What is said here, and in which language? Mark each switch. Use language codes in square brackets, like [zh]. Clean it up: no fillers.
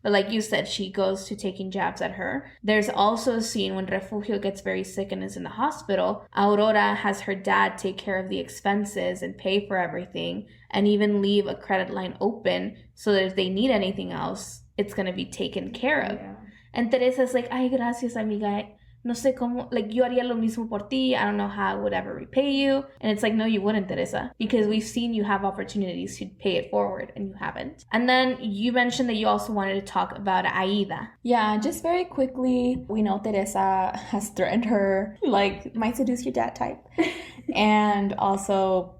[en] But like you said, she goes to taking jabs at her. There's also a scene when Refugio gets very sick and is in the hospital. Aurora has her dad take care of the expenses and pay for everything, and even leave a credit line open so that if they need anything else, it's going to be taken care of. Yeah. And Teresa's like, [es] ay, gracias, amiga. No sé cómo, like, yo haría lo mismo por ti. [en] I don't know how I would ever repay you. And it's like, no, you wouldn't, Teresa, because we've seen you have opportunities to pay it forward, and you haven't. And then you mentioned that you also wanted to talk about Aida. Yeah, just very quickly, we know Teresa has threatened her, like, might seduce your dad type. And also